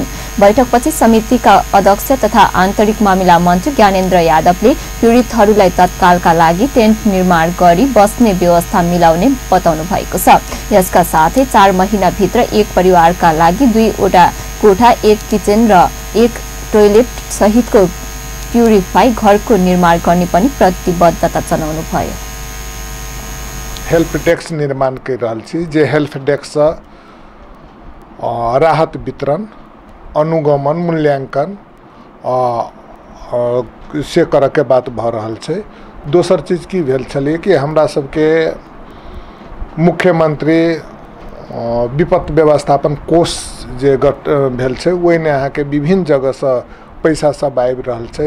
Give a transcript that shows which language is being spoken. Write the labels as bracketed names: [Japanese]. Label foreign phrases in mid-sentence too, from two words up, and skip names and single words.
[Nepali] बैठकपछि समितिका अध्यक्ष तथा आन्तरिक मामिला मन्त्री ज्ञानेन्द्र यादवले पीडितहरूलाई तत्कालका लागि टेन्ट निर्माण गरी बस्ने व्यवस्था मिलाउने बताउनु भएको छ। यसका साथै 4 महिना भित्र एक परिवारका लागि 2 वटा कोठा, 1 किचन र 1 टोयलेट सहितको प्युरिफाई घरको निर्माण गर्ने पनि प्रतिबद्धता जनाउनु भयो। [English] help desk [Maithili] निर्माण कर रहल छी, जे [English] help desk [Maithili] राहत वितरण, अनुगमन, मूल्यांकन से करे के बात भ रहल छै। दोसर चीज की भेल छलै कि हमरा सबके मुख्यमंत्री विपत्ति व्यवस्थापन कोष जे भेल छै ओहिने अहाँके विभिन्न जगह से पैसा सब आबि रहल छै।